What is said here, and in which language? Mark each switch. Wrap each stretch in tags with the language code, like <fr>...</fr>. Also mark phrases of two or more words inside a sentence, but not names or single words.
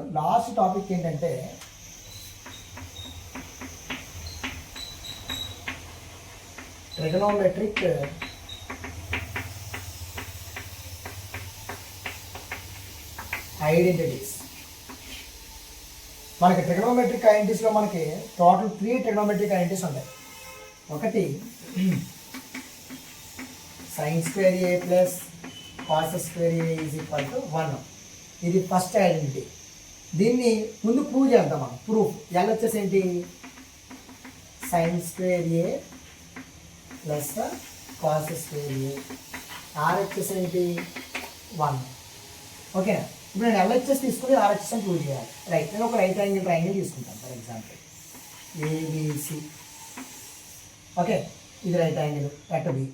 <en>last topic ఏంటంటే trigonometric identities.</en> <te>మనకి</te> <en>trigonometric identitiesలో</en> <te>మనకి</te> <en>total 3 trigonometric identities</en> <te>ఉంటాయి.</te> <en>ఒకటి sin² a plus cos² a is equal to 1.</en> <te>ఇది</te> <en>first identity.</en> <te>దీన్ని ముందు ప్రూవ్ చేద్దాం మనం. ప్రూఫ్ ఎలా వచ్చేసి ఏంటి,</te> <en>sin² a plus cos² a.</en> <te>r వచ్చేసి ఏంటి 1. ఓకేనా. ఇప్పుడు నేను LHS తీసుకుని RHS అని ప్రూవ్ చేయాలి. రైట్. నేను ఒక</te> <en>right angle triangle</en> <te>తీసుకుంటాను</te> <en>for example</en> <te>ABC.</te> <en>OK. ఇది right angle at B.</en>